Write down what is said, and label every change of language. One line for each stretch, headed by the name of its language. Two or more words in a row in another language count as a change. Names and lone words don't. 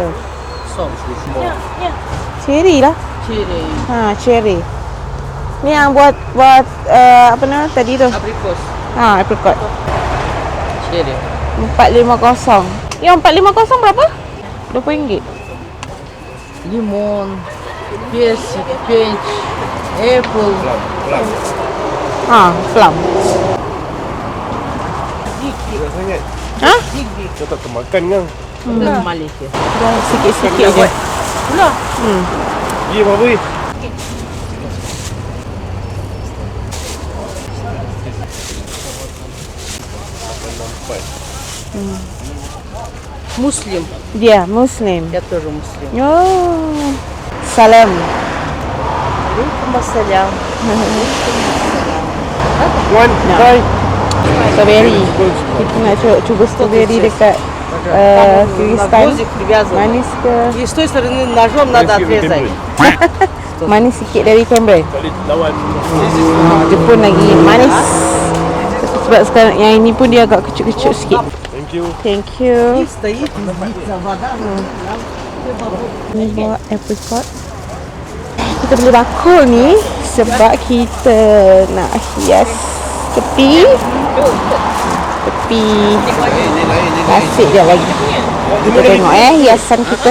Malay: So, Cherry lah. cherry, Cherry. Ni yang buat apa nama tadi tu? apricot, Apricot. cherry. 450. Yang 450 berapa? RM20.
English: Limon, персик, peach, apple.
Malay: Plum. Sangat. Kau tak termakan kan? Malaysia. Dah sikit-sikit je. Ya, apa ni? Muslim. Dia Muslim.
Russian: Я тоже муслим.
Malay: Oh. Salam.
Russian: Алейкум.
English: One, try. Strawberry.
Malay: Kita nak cuba strawberry dekat Kyrgyzstan. Manis ke?
Russian: И с той стороны ножом надо отрезать.
Malay: Manis sikit dari Cameron. Lawan. Jepun lagi manis. Sebab sekarang yang ini pun dia agak kecil-kecil sikit.
English: Thank you. Thank you.
Russian: Стоит вода.
Malay: Ni buat apricot. Kita beli bakul ni sebab kita nak hias tepi asyik je lagi. Kita tengok hiasan kita.